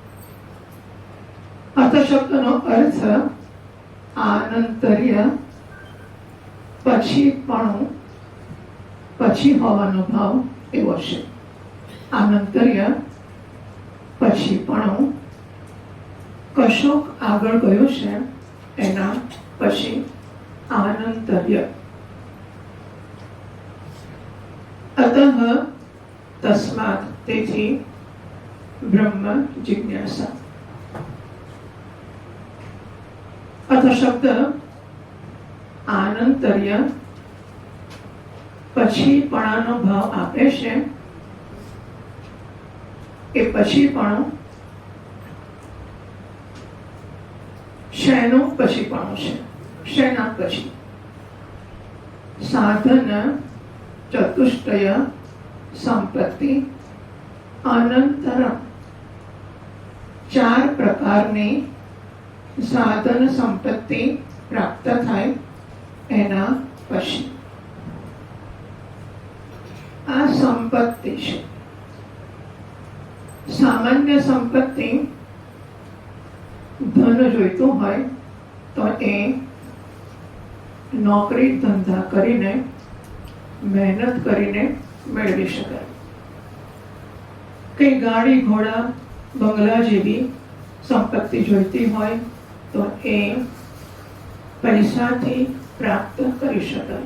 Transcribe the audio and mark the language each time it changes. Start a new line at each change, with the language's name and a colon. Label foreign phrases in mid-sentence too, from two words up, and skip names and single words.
Gujarati: અથ શબ્દનો અર્થ આનંતર્ય પછીપણું પછી હોવાનો ભાવ એવો છે આનંતર્ય પછીપણું કશોક આગળ ગયો છે એના પછી આનંતર્ય
Sanskrit: अतः तस्मात्
Gujarati: तेथी
Sanskrit: ब्रह्म जिज्ञासा
Gujarati: અથ શબ્દ આનંતર્ય પછીપણાનો ભાવ આપે છે એ પછીપણો શેનો પછીપણો છે શેના પછી
Sanskrit: साधन चतुष्टय संपत्ति अनंतरम
Gujarati: ચાર પ્રકારની સાધન સંપત્તિ પ્રાપ્ત થાય એના પછી આ સંપત્તિ છે સામાન્ય સંપત્તિ ધન જોઈતું હોય તો એ નોકરી ધંધા કરીને મહેનત કરીને મેળવી શકાય. કઈ ગાડી ઘોડા બંગલા જેવી સંપત્તિ જોઈતી હોય તો એ પૈસાથી પ્રાપ્ત કરી શકાય.